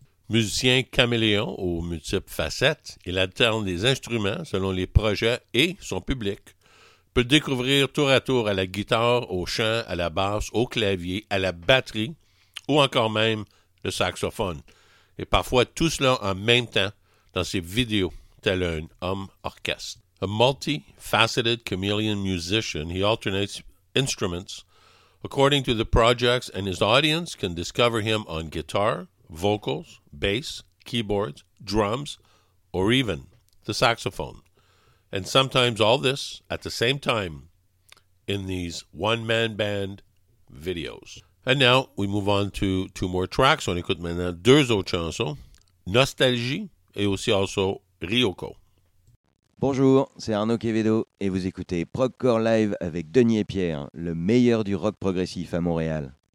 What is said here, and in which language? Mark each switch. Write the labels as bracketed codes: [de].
[fr] Musicien caméléon aux multiples facettes, il alterne les instruments selon les projets et son public. Peut le découvrir tour à tour à la guitare, au chant, à la basse, au clavier, à la batterie ou encore même le saxophone. Et parfois tout cela en même temps dans ses vidéos, tel un homme orchestre. [en] A multi-faceted chameleon musician, he alternates instruments according to the projects and his audience can discover him on guitar, vocals, bass, keyboards, drums, or even the saxophone. And sometimes all this at the same time in these one-man band videos. And now we move on to two more tracks. [fr] On écoute maintenant deux autres chansons, Nostalgie et aussi also Ryoko. Bonjour, c'est Arnaud Quevedo et vous écoutez Proccor Live avec Denis et Pierre, le meilleur du rock progressif à Montréal.